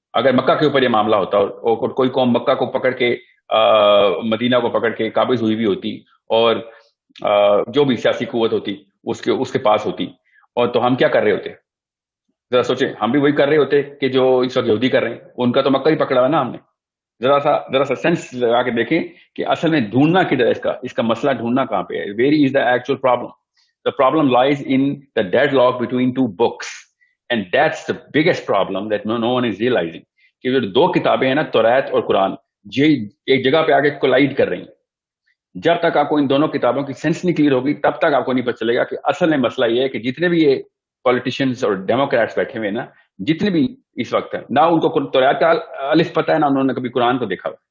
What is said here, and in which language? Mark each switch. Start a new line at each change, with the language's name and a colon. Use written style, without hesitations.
Urdu: اگر مکہ کے اوپر یہ معاملہ ہوتا اور کوئی قوم مکہ کو پکڑ کے مدینہ کو پکڑ کے قابض ہوئی بھی ہوتی اور جو بھی سیاسی قوت ہوتی اس کے پاس ہوتی, اور تو ہم کیا کر رہے ہوتے؟ ذرا سوچیں, ہم بھی وہی کر رہے ہوتے کہ جو اس وقت یہودی کر رہے ہیں. ان کا تو مکہ ہی پکڑا ہے نا ہم نے. ذرا سا سینس لگا کے دیکھیں کہ اصل میں ڈھونڈنا کدھر ہے, اس کا مسئلہ ڈھونڈنا کہاں پہ ہے.
English: Very is the actual problem. The problem lies in the deadlock between two books, and that's the biggest problem that no one is realizing.
Urdu: کہ جو 2 کتابیں ہیں نا, توریت اور قرآن, یہ ایک جگہ پہ آگے کولائڈ کر رہی ہیں. جب تک آپ کو ان دونوں کتابوں کی سینس نہیں کلیئر ہوگی تب تک آپ کو نہیں پتہ چلے گا کہ اصل میں مسئلہ یہ ہے کہ جتنے بھی یہ پولیٹیشینز اور ڈیموکریٹس بیٹھے ہوئے ہیں نا, جتنے بھی اس وقت ہیں, نہ ان کو توریت کا الف پتہ ہے نہ انہوں نے کبھی قرآن کو دیکھا.